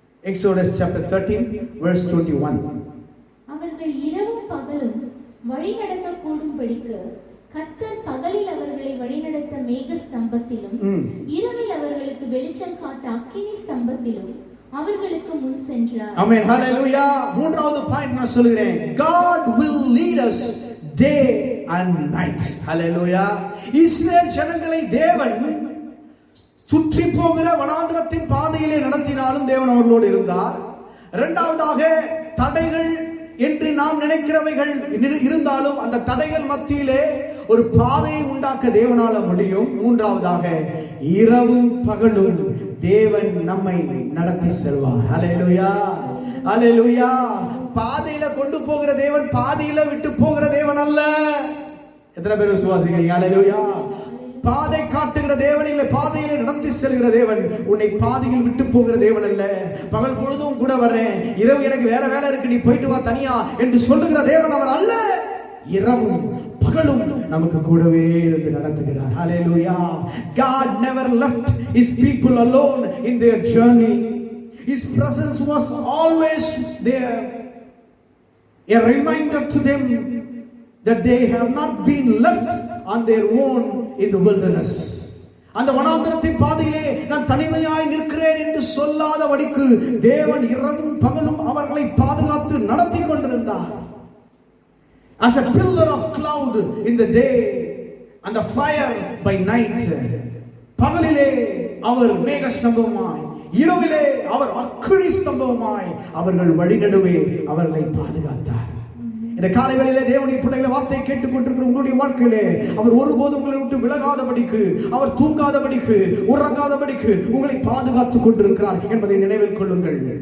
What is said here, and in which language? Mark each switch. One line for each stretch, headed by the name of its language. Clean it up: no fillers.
English: Exodus chapter 13 verse 21.
Tamil: அவர்கள் இரவும் பகலும் வழி நடக்க கூடும்படிக்கு கர்த்தர் பகலில் அவர்களை வழிநடத்த மேக ஸ்தம்பத்திலும் இரவில் அவர்களுக்கு வெளிச்சம் காட்ட அக்கினி ஸ்தம்பத்திலும் அவர்களுக்கு முன் சென்றார். ஆமென். ஹல்லேலூயா. மூன்றாவது பாயிண்ட் நான் சொல்கிறேன்,
English: God will lead us day and night.
Tamil: ஹல்லேலூயா. இஸ்ரவேல் ஜனங்களை தேவன் சுற்றி போகிற வனாந்தரத்தின் பாதையிலே நடத்தினாலும் தேவன் அவர்களோடு இருந்தார். இரண்டாவதாக, தடைகள் என்று நாம் நினைக்கிறவைகள் இருந்தாலும் அந்த தடைகள் மத்தியிலே ஒரு பாதையை உண்டாக்க தேவனால முடியும். மூன்றாவதாக, இரவும் பகலும் தேவன் நம்மை நடத்தி செல்வார். ஹல்லேலூயா. ஹல்லேலூயா. பாதையில கொண்டு போகிற தேவன் பாதையில விட்டு போகிற தேவன் அல்ல. எத்தனை பேர் விசுவாசிக்கிறீங்க? ஹல்லேலூயா. பாதை காட்டுகிற தேவன் இல்லை, பாதையில நடத்தி செல்கிற தேவன். உன்னை பாதையில் விட்டு போகிற தேவன் அல்ல. பகல் பொழுதும் கூட வர்றேன், இரவு எனக்கு வேற வேலை இருக்கு, நீ போயிட்டு வா தனியா என்று சொல்லுகிற தேவன் அவர் அல்ல. இரவும் பகலும் நமக்கு கூடவே இருந்து நடத்துகிறார். ஹல்லேலூயா.
English: God never left his people alone in their journey. His presence was always there, a reminder to them that they have not been left on their own in the wilderness.
Tamil: அந்த வனாந்தரத்தின் பாதையிலே நான் தனிமையாய் நிற்கிறேன் என்று சொல்லாதபடிக்கு தேவன் இரவும் பகலும் அவர்களை பாதுகாத்து நடத்தி கொண்டிருந்தார்.
English: As a pillar of cloud in the day and a fire by night.
Tamil: பகலிலே அவர் மேக ஸ்தம்பமாய், இரவிலே அவர் அக்கினி ஸ்தம்பமாய் அவர்கள் வழிநடுவே அவர்களை பாதுகாத்தார். இந்த காலை வேளையிலே தேவனுடைய பிள்ளைகளை வார்த்தையை கேட்டுக்கொண்டிருக்கிற உங்களுடைய வாழ்க்கையிலே அவர் ஒருபோதும் உங்களை விட்டு விலகாதபடிக்கு, அவர் தூங்காதபடிக்கு, உறங்காதபடிக்கு உங்களை பாதுகாத்துக் கொண்டிருக்கிறார் என்பதை நினைவில் கொள்ளுங்கள்.